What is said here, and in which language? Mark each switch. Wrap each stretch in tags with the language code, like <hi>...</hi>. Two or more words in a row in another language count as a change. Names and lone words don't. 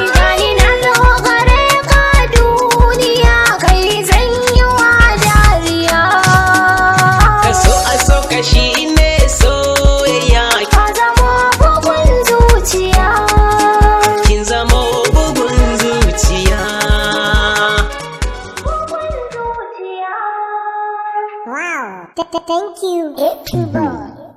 <ha>Gani na zo gare ka duniya, kai zan yi wa dariya. Kaso, a so, kashi ne soyayya. Ka zamo bugun zuciya. Kin zamo bugun zuciya. Bugun zuciya.</ha> <en>Wow. Th-, th-, thank you. Thank you, boy.</en>